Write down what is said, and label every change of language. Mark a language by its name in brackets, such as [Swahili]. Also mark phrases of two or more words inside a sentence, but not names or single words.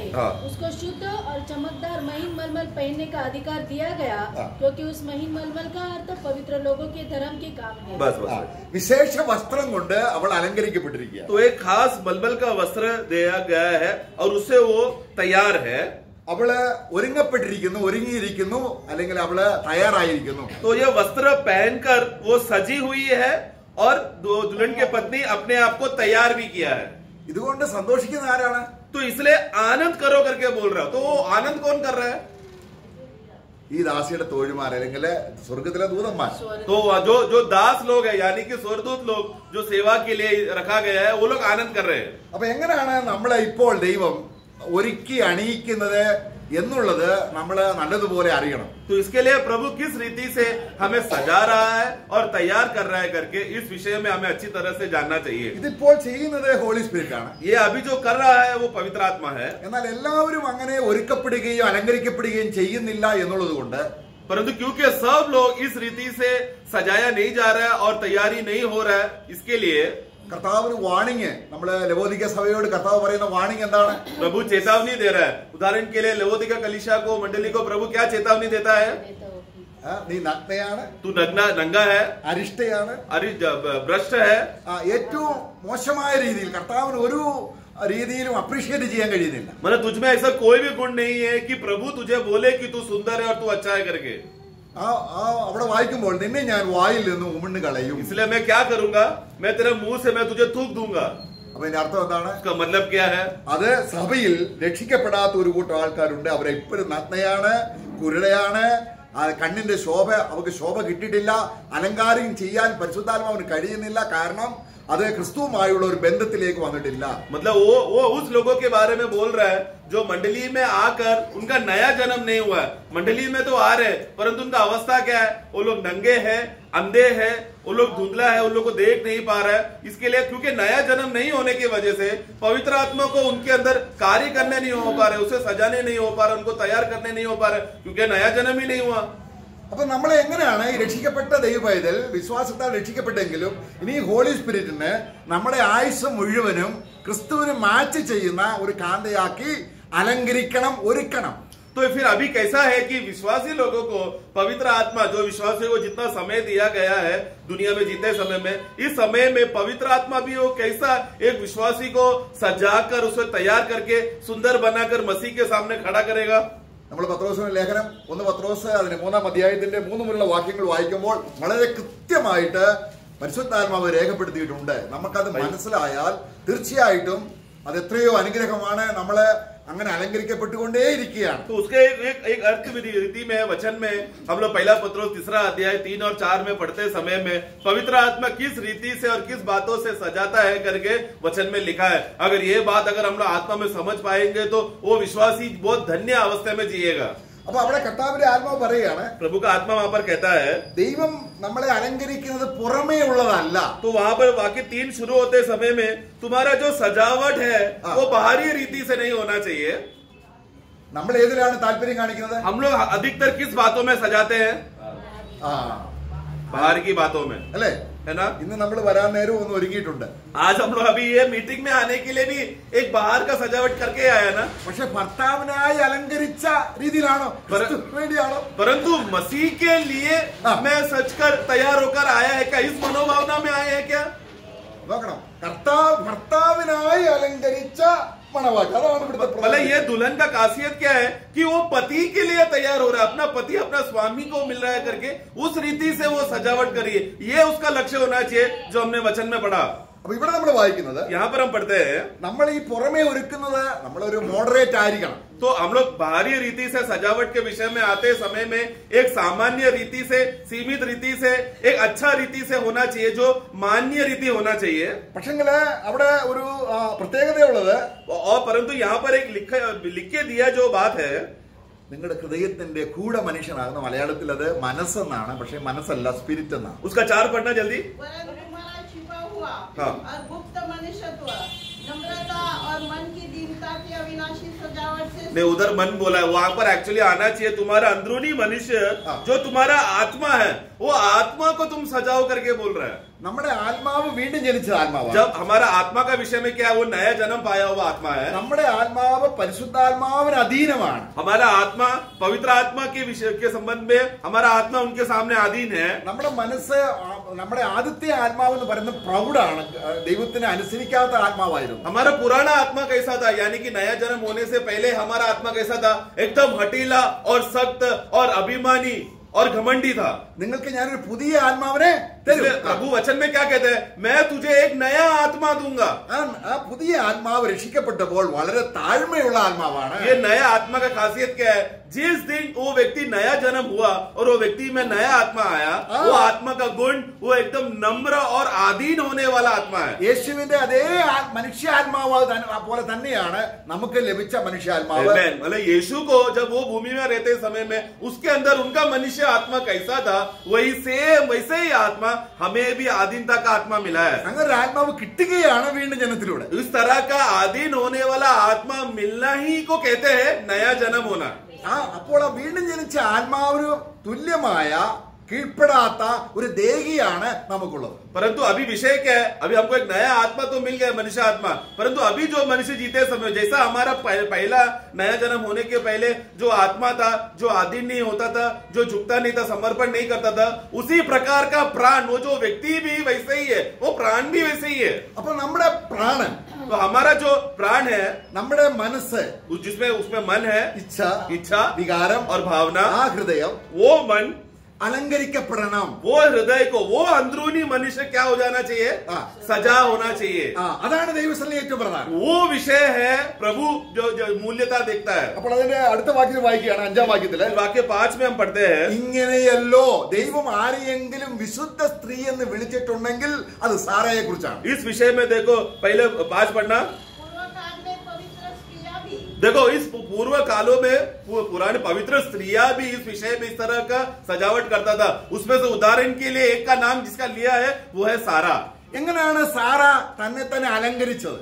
[Hindi] हाँ. उसको शुद्ध और चमकदार महीन मलमल पहनने का अधिकार दिया गया, क्योंकि उस महीन मलमल का अर्थ पवित्र लोगों के धर्म के काम है. बस [Malayalam] വിശേഷ വസ്ത്രം കൊണ്ട് അവൾ അലങ്കരിക്കപ്പെട്ടിരിക്കുക. [Hindi] तो एक खास मलमल का वस्त्र दिया गया है और उससे वो तैयार है. [Malayalam] അവള് ഒരുങ്ങിയിരിക്കുന്നു, അല്ലെങ്കിൽ അവള് തയ്യാറായിരിക്കുന്നു. [Hindi] तो ये वस्त्र पहनकर वो सजी हुई है और दुल्हन के पत्नी अपने आप को तैयार भी किया है. [Malayalam] ഇതുകൊണ്ട് സന്തോഷിക്കുന്ന ആരാണ്? [Hindi] तो इसलिए आनंद करो करके बोल रहा. तो वो आनंद कौन कर रहा है? [Malayalam] ഈ ദാസിയുടെ തോഴിമാർ, അല്ലെങ്കിൽ സ്വർഗത്തിലെ ദൂതന്മാർ. [Hindi] तो जो दास लोग है, यानी कि स्वर्गदूत लोग जो सेवा के लिए रखा गया है, वो लोग आनंद कर रहे हैं. [Malayalam] അപ്പൊ എങ്ങനെയാണ് നമ്മളെ ഇപ്പോൾ ദൈവം ഒരുക്കി അണിയിക്കുന്നത് എന്നുള്ളത് നമ്മൾ നല്ലതുപോലെ അറിയണം. [Hindi] तो इसके लिए प्रभु किस रीति से हमें सजा रहा है और तैयार कर रहा है करके इस विषय में हमें अच्छी तरह से जानना चाहिए. [Malayalam] ഇതിപ്പോൾ ചെയ്യുന്നത് [English] Holy Spirit [Malayalam] ആണ്. [Hindi] ये अभी जो कर रहा है वो पवित्र आत्मा है. [Malayalam] എന്നാൽ എല്ലാവരും അങ്ങനെ ഒരുക്കപ്പെടുകയും അലങ്കരിക്കപ്പെടുകയും ചെയ്യുന്നില്ല എന്നുള്ളത് കൊണ്ട് [Hindi] परंतु क्योंकि सब लोग इस रीति से सजाया नहीं जा रहा है और तैयारी नहीं हो रहा है, इसके लिए [Malayalam] കർത്താവ് ഒരു വാണിങ്, നമ്മള് ലവോദിക്ക സഭയോട് കർത്താവ് പറയുന്ന വാണിങ് എന്താണ്? [Hindi] प्रभु चेतावनी दे रहा है। उदाहरण के लिए लवोदिका कलीसिया को, मंडली को प्रभु क्या चेतावनी देता है? [Malayalam] നീ നഗ്നയാണ്, [Hindi] तू नंगा है, [Malayalam] അരിഷ്ടയാണ്, [Hindi] भ्रष्ट है। [Malayalam] ഏറ്റവും മോശമായ രീതിയിൽ കർത്താവിന് ഒരു രീതിയിലും അപ്രീഷിയേറ്റ് ചെയ്യാൻ കഴിയുന്നില്ല. [Hindi] मतलब तुझ में ऐसा कोई भी गुण नहीं है कि प्रभु तुझे बोले कि तू सुंदर है और तू अच्छा है करके। [Malayalam] അവിടെ വായിക്കുമ്പോൾ നിന്നെ ഞാൻ വായിൽ നിന്ന് ഉമിണ്ണ് കളയും. [Hindi] इसलिए मैं क्या करूंगा, मैं तेरे मुंह से मैं तुझे थूक दूंगा। [Malayalam] അപ്പൊ ഇതിന്റെ അർത്ഥം എന്താണ്? [Hindi] उसका मतलब क्या है? [Malayalam] അത് സഭയിൽ രക്ഷിക്കപ്പെടാത്ത ഒരു കൂട്ടം ആൾക്കാരുണ്ട്. അവരെ ഇപ്പോഴും നഗ്നയാണ്, കുരുടയാണ്, കണ്ണിന്റെ ശോഭ അവർക്ക് ശോഭ കിട്ടിയിട്ടില്ല, അലങ്കാരം ചെയ്യാൻ പരിശുദ്ധാത്മാവിന് കഴിയുന്നില്ല. കാരണം അത് ക്രിസ്തുവുമായുള്ള ഒരു ബന്ധത്തിലേക്ക് വന്നിട്ടില്ല. [Hindi] मतलब वो उस लोगों के बारे में बोल रहा है जो मंडली में आकर उनका नया जन्म नहीं हुआ है। मंडली में तो आ रहे परंतु उनका अवस्था क्या है? वो लोग नंगे हैं, अंधे हैं, वो लोग धुंधला है, उन लोग को देख नहीं पा रहा है। इसके लिए क्योंकि नया जन्म नहीं होने की वजह से पवित्र आत्मा को उनके अंदर कार्य करने नहीं हो पा रहे, उसे सजाने नहीं हो पा रहे, उनको तैयार करने नहीं हो पा रहे, क्योंकि नया जन्म ही नहीं हुआ। [Malayalam] അപ്പൊ നമ്മളെ എങ്ങനെയാണ് ഈ രക്ഷിക്കപ്പെട്ട ദൈവപൈതൽ വിശ്വാസത്താൽ രക്ഷിക്കപ്പെട്ടെങ്കിലും ഇനി [English] Holy Spiritന് [Malayalam] നമ്മുടെ ആയുസ് മുഴുവനും ക്രിസ്തുവിന് മാച്ച് ചെയ്യുന്ന ഒരു കാന്തയാക്കി അലങ്കരിക്കണം, ഒരുക്കണം. [Hindi] तो फिर अभी कैसा है कि विश्वासी लोगों को पवित्र आत्मा, जो विश्वासियों को जितना समय दिया गया है दुनिया में जीते समय में, इस समय में पवित्र आत्मा भी वो कैसा एक विश्वासी को सजाकर उसे तैयार करके सुंदर बनाकर मसीह के सामने खड़ा करेगा। [Malayalam] നമ്മൾ പത്രോസിന്റെ ലേഖനം 1 പത്രോസ് അതിന്റെ 3-ാം അധ്യായത്തിന്റെ 3 മുതലുള്ള വാക്യങ്ങൾ വായിക്കുമ്പോൾ വളരെ കൃത്യമായിട്ട് പരിശുദ്ധാത്മാവ് രേഖപ്പെടുത്തിയിട്ടുണ്ട്. നമുക്കത് മനസ്സിലായാൽ തീർച്ചയായിട്ടും അത് എത്രയോ അനുഗ്രഹമാണ്. നമ്മള് അങ്ങനെ അലങ്കരിക്കപ്പെട്ടുകൊണ്ടേയിരിക്കുകയാണ്. [Hindi] तो उसके एक अर्थ रीति में वचन में हम लोग पहला पत्रोस 3 अध्याय 3 और 4 में पढ़ते समय में पवित्र आत्मा किस रीति से और किस बातों से सजाता है करके वचन में लिखा है। अगर ये बात अगर हम लोग आत्मा में समझ पाएंगे तो वो विश्वासी बहुत धन्य अवस्था में जिएगा। [Malayalam] അപ്പൊ അവിടെ കർത്താവിന്റെ ആത്മാവ് പറയുകയാണ്, [Hindi] प्रभु का आत्मा वहां पर कहता है [Malayalam] ദൈവം നമ്മളെ അലങ്കരിക്കുന്നത് പുറമേ ഉള്ളതല്ല. [Hindi] तो वहां पर वाक्य 3 शुरू होते समय में तुम्हारा जो सजावट है वो बाहरी रीति से नहीं होना चाहिए। [Malayalam] നമ്മൾ ഏതിലാണ് താല്പര്യം കാണിക്കുന്നത്? [Hindi] हम लोग अधिकतर किस बातों में सजाते हैं? बाहर की बातों में, [Malayalam] അല്ലേ? [Hindi] है ना? [Malayalam] ഇന്ന് നമ്മൾ വരാൻ നേരം ഒന്ന് ഒരുങ്ങിയിട്ടുണ്ട്. [Hindi] आज हम लोग अभी ये मीटिंग में आने के लिए भी एक बाहर का सजावट करके आया ना, [Malayalam] പക്ഷെ ഭർത്താവിനായി അലങ്കരിച്ച രീതിയിലാണോ? വേണ്ടിയാണോ? [Hindi] परंतु मसीह के लिए मैं सजकर तैयार होकर आया है क्या? इस मनोभावना में आए हैं क्या? [Malayalam] നോക്കണം, ഭർത്താവിനായി അലങ്കരിച്ച മണവാട്ടി, അതാണ് ഇവിടുത്തെ [Hindi] मतलब ये दुल्हन का खासियत क्या है कि वो पति के लिए तैयार हो रहा है, अपना पति अपना स्वामी को मिल रहा है करके उस रीति से वो सजावट करिए, ये उसका लक्ष्य होना चाहिए जो हमने वचन में पढ़ा। [Malayalam] അപ്പൊ ഇവിടെ നമ്മൾ വായിക്കുന്നത്, [Hindi] यहाँ पर हम पढ़ते हैं [Malayalam] നമ്മൾ ഈ പുറമേ ഒരുക്കുന്നത് നമ്മളൊരു മോഡറേറ്റ് ആയിരിക്കണം. [Hindi] तो हम लोग बाहरी रीति से सजावट के विषय में आते समय में एक सामान्य रीति से, सीमित रीति से, एक अच्छा रीति से होना चाहिए, जो मान्य रीति होना चाहिए। [Malayalam] പക്ഷെങ്കില് അവിടെ ഒരു പ്രത്യേകതയുള്ളത്, [Hindi] और परंतु यहाँ पर एक लिख के दिया जो बात है, [Malayalam] നിങ്ങളുടെ ഹൃദയത്തിന്റെ കൂട മനുഷ്യനാകുന്ന, മലയാളത്തിൽ അത് മനസ്സെന്നാണ്, പക്ഷെ മനസ്സല്ല, സ്പിരിറ്റ് എന്നാണ്. [Hindi] उसका 4 पढ़ना जल्दी। हाँ। और गुप्त मनुष्यत्व, नम्रता और मन की दीनता की अविनाशी सजावट से नहीं, उधर मन बोला है, वहां पर एक्चुअली आना चाहिए तुम्हारा अंदरूनी मनुष्य जो तुम्हारा आत्मा है, वो आत्मा को तुम सजाओ करके बोल रहा है। [Malayalam] നമ്മുടെ ആത്മാവ് വീണ്ടും ജനിച്ച ആത്മാവാണ്. [Hindi] जब हमारा आत्मा का विषय में क्या है, वो नया जन्म पाया हुआ आत्मा है। [Malayalam] നമ്മുടെ ആത്മാവ് പരിശുദ്ധാത്മാവിന് അധീനമാണ്. [Hindi] हमारा आत्मा पवित्र आत्मा के विषय के संबंध में हमारा आत्मा उनके सामने अधीन है। [Malayalam] നമ്മുടെ മനസ്സ്, നമ്മുടെ ആദ്യത്തെ ആത്മാവ് എന്ന് പറയുന്നത് പ്രൗഢാണ്, ദൈവത്തിനെ അനുസരിക്കാത്ത ആത്മാവായിരുന്നു. [Hindi] हमारा पुराना आत्मा कैसा था, यानी कि नया जन्म होने से पहले हमारा आत्मा कैसा था? एकदम हटीला और सख्त और अभिमानी और घमंडी था। [Malayalam] നിങ്ങൾക്ക് ഞാനൊരു പുതിയ ആത്മാവിനെ തരും. [Hindi] प्रभु वचन में क्या कहते हैं? मैं तुझे एक नया आत्मा दूंगा। [Malayalam] ആ പുതിയ ആത്മാവ് രക്ഷിക്കപ്പെട്ടപ്പോൾ വളരെ താഴ്മയുള്ള ആത്മാവാണ്. [Hindi] ये नया आत्मा का खासियत क्या है? जिस दिन वो व्यक्ति नया जन्म हुआ और वो व्यक्ति में नया आत्मा आया, वो आत्मा का गुण वो एकदम नम्र और आधीन होने वाला आत्मा है। [Malayalam] യേശുവിന്റെ അതേ മനുഷ്യാത്മാവ് പോലെ തന്നെയാണ് നമുക്ക് ലഭിച്ച മനുഷ്യാത്മാവ്. [Hindi] मतलब यीशु को जब वो भूमि में रहते समय में उसके अंदर उनका मनुष्य आत्मा कैसा था, वही सेम वैसे ही आत्मा हमें भी आधीनता का आत्मा मिला है। [Malayalam] അങ്ങനെ ഒരു ആത്മാവ് കിട്ടുകയാണ് വീണ്ടും ജനനത്തിലൂടെ. [Hindi] इस तरह का आधीन होने वाला आत्मा मिलना ही को कहते हैं नया जन्म होना। [Malayalam] അപ്പോൾ ആ വീണ്ടും ജനിച്ച ആത്മാവിന് തുല്യമായ കീഴ്പ്പെടാത്ത ഒരു ദേഹിയാണ് നമുക്കുള്ളത്. [Hindi] परंतु अभी विषय क्या है? अभी हमको एक नया आत्मा तो मिल गया, मनुष्य आत्मा, परंतु अभी जो मनुष्य जीते समय जैसा हमारा पहला नया जन्म होने के पहले जो आत्मा था, जो आदीन नहीं होता था, जो झुकता नहीं था, समर्पण नहीं करता था, उसी प्रकार का प्राण, वो जो व्यक्ति भी वैसे ही है, वो प्राण भी वैसे ही है. [Malayalam] അപ്പോൾ നമ്മുടെ പ്രാണൻ, [Hindi] तो हमारा जो प्राण है, [Malayalam] നമ്മുടെ മനസ്സ്, [Hindi] जिसमें उसमें मन है, इच्छा, [Malayalam] വികാരം, [Hindi] और भावना, [Malayalam] ആ ഹൃദയം, [Hindi] वो मन [Malayalam] അലങ്കരിക്കപ്പെടണം. [Hindi] वो हृदय को, वो अंदरूनी मनुष्य क्या हो जाना चाहिए? सजा होना चाहिए. [Malayalam] അതാണ് ദൈവസന്നിധി ഏറ്റവും പ്രധാനം. [Hindi] वो विषय है प्रभु जो मूल्यता देखता है. [Malayalam] അപ്പോൾ അതിന്റെ അടുത്ത വാക്യം വായിക്കുകയാണ്, 5-ാം വാക്യത്തില്. [Hindi] वाक्य 5 में हम पढ़ते हैं, [Malayalam] ഇങ്ങനെയല്ലോ ദൈവം ആരെയെങ്കിലും വിശുദ്ധ സ്ത്രീ എന്ന് വിളിച്ചിട്ടുണ്ടെങ്കിൽ അത് സാറയെ കുറിച്ചാണ്. [Hindi] इस विषय में देखो, पहले 5 पढ़ना. देखो, इस पूर्व कालों में पुराने पवित्र स्त्रियां भी इस विषय में इस तरह का सजावट करता था. उसमें से उदाहरण के लिए एक का नाम जिसका लिया है वो है सारा. [Malayalam] എങ്ങനെയാണ് സാറ തന്നെ തന്നെ അലങ്കരിച്ചത്?